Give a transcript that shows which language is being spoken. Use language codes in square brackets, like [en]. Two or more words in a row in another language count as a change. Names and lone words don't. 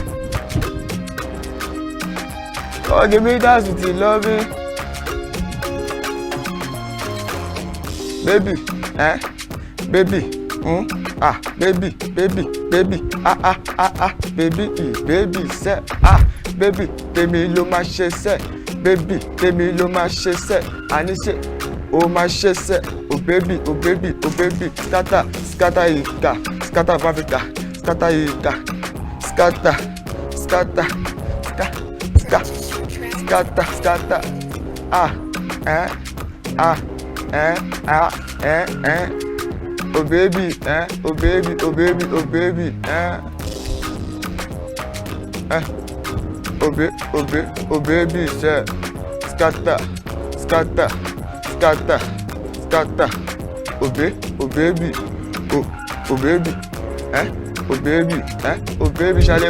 [en] Oh, give me that sweet loving. Baby, baby, baby, baby, say, baby, [yo] tèmi ló máa ṣe [en] say, baby, [yo] tèmi ló máa ṣe [en] say, [yo] àní ṣe, ó máa ṣe [en] say, oh baby, oh baby, oh baby, scatter, scatter ika, scatter of Africa, scatter ika, scatter, scatter, scatter, oh baby, oh baby, oh baby, oh baby, oh baby, say, scatter, scatter, scatter, scatter, oh baby, oh baby, oh baby, oh baby,